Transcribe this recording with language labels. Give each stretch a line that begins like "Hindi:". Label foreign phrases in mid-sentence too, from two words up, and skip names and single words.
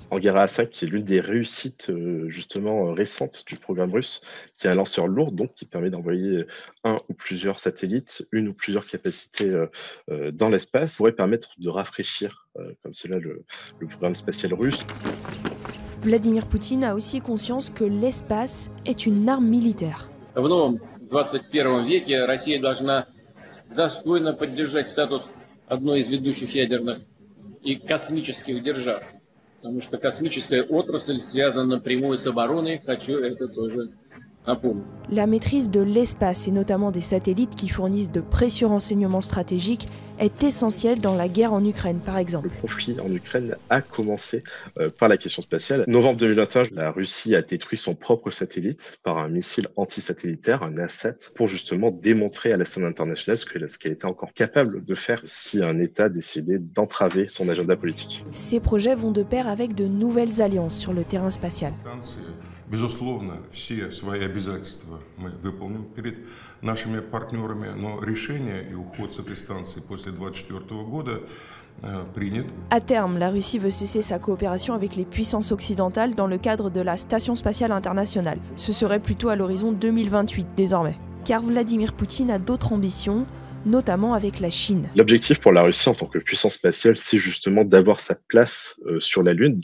French: Angara A5 qui est l'une des réussites justement récentes du programme russe, qui est un lanceur lourd donc qui permet d'envoyer un ou plusieurs satellites, une ou plusieurs capacités dans l'espace, pourrait permettre de rafraîchir comme cela le programme spatial russe. Vladimir Poutine a aussi conscience que l'espace est une arme militaire.
Russian: В новом 21 веке Россия должна достойно поддержать статус одной из ведущих ядерных и космических держав. Потому что космическая отрасль связана напрямую с обороной, хочу это тоже напомнить.
French: La maîtrise de l'espace et notamment des satellites qui fournissent de précieux renseignements stratégiques est essentielle dans la guerre en Ukraine par exemple. Le conflit en Ukraine a commencé par la question spatiale. Novembre 2021, la Russie a détruit son propre satellite par un missile antisatellitaire, un A7, pour justement démontrer à la scène internationale ce qu'elle était encore capable de faire si un État décidait d'entraver son agenda politique. Ces projets vont de pair avec de nouvelles alliances sur le terrain spatial.
Russian: Безусловно, все свои обязательства мы выполним перед нашими партнерами, но решение и уход с этой станции после 2024 года принят.
French: À terme, la Russie veut cesser sa coopération avec les puissances occidentales dans le cadre de la Station spatiale internationale. Ce serait plutôt à l'horizon 2028 désormais. Car Vladimir Poutine a d'autres ambitions, notamment avec la Chine. L'objectif pour la Russie en tant que puissance spatiale, c'est justement d'avoir sa place sur la Lune.